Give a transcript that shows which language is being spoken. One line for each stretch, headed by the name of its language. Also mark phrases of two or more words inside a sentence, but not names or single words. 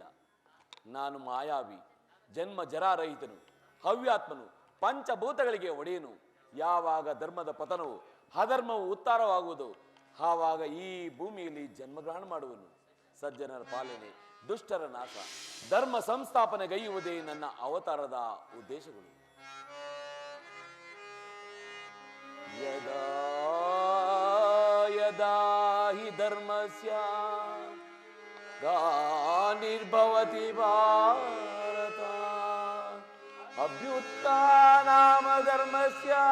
Kannada: ನಾನು ಮಾಯಾವಿ, ಜನ್ಮ ಜರಾರಹಿತನು, ಹವ್ಯಾತ್ಮನು, ಪಂಚಭೂತಗಳಿಗೆ ಒಡೆಯನು. ಯಾವಾಗ ಧರ್ಮದ ಪತನವು ಅಧರ್ಮವು ಉತ್ತಾರವಾಗುವುದು, ಆವಾಗ ಈ ಭೂಮಿಯಲ್ಲಿ ಜನ್ಮಗ್ರಹಣ ಮಾಡುವನು. ಸಜ್ಜನರ ಪಾಲನೆ, ದುಷ್ಟರ ನಾಶ, ಧರ್ಮ ಸಂಸ್ಥಾಪನೆಗೈಯುವುದೇ ನನ್ನ ಅವತಾರದ ಉದ್ದೇಶಗಳು.
Sanskrit: ಯದಾ ಯದಾ ಹಿ ಧರ್ಮಸ್ಯ ಗ್ಲಾನಿರ್ಭವತಿ ಭಾರತ ಅಭ್ಯುತ್ಥಾನಾಮ ಧರ್ಮಸ್ಯ